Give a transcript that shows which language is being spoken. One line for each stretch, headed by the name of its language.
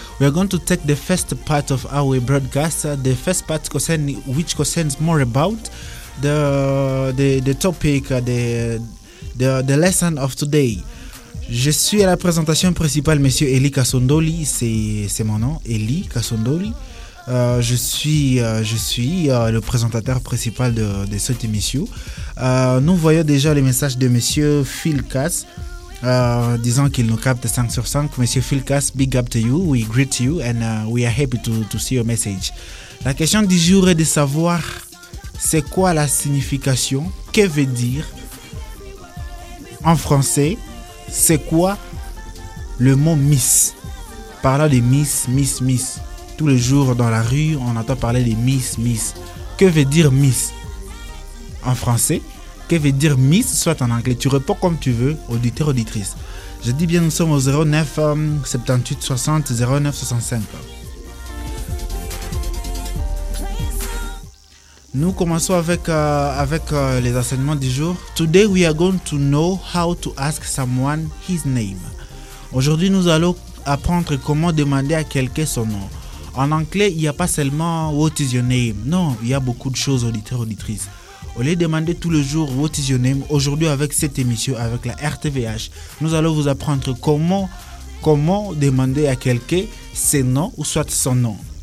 English: We are going to take the first part of our broadcast. The first part concerns more about the topic, the lesson of today.
French: Je suis à la présentation principale, Monsieur Eli Kasondoli. C'est mon nom, Eli Kasondoli. Je suis le présentateur principal de cette émission. Nous voyons déjà les messages de Monsieur Phil Cass, disant qu'il nous capte 5 sur 5.
English: Monsieur Phil Cass, big up to you. We greet you and we are happy to see your message.
French: La question du jour est de savoir c'est quoi la signification, que veut dire en français, c'est quoi le mot Miss. Parlant de Miss. Tous les jours dans la rue, on entend parler de Miss. Que veut dire Miss en français? Que veut dire Miss, soit en anglais? Tu réponds comme tu veux, auditeur, auditrice. Je dis bien, nous sommes au 09 78 60 09 65. Nous commençons avec les enseignements du jour.
English: Today we are going to know how to ask someone his name.
French: Aujourd'hui, nous allons apprendre comment demander à quelqu'un son nom. En anglais, il n'y a pas seulement «
English: What is your name ?»
French: Non, il y a beaucoup de choses, auditeurs, auditrices. Au lieu de demander tous les jours «
English: What is your name ?»
French: Aujourd'hui, avec cette émission, avec la RTVH, nous allons vous apprendre comment demander à quelqu'un ses noms ou soit son nom.